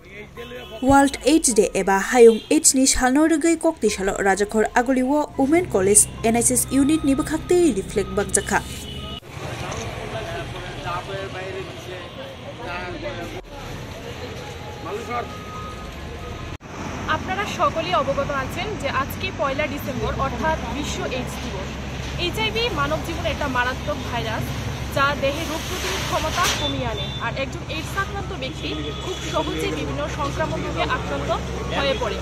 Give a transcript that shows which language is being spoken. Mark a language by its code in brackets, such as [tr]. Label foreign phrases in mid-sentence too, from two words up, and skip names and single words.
[trp] World AIDS Day eba hayung AIDS ni salno regai kokti salo Rajakhor Agoliwo Women College NSS Unit ni bakhakte reflect bakjakha. [bn] আপনারা সকলেই অবগত আছেন যে আজকে 1 ডিসেম্বর অর্থাৎ বিশ্ব এইডস দিবস। এইচআইভি মানব জীবনে একটা মারাত্মক ভাইরাস যা দেহে রোগ প্রতিরোধ ক্ষমতা কমিয়ে আনে আর একজন এইডস আক্রান্ত ব্যক্তি খুব সহজেই বিভিন্ন সংক্রামক রোগে আক্রান্ত হয়ে পড়ে।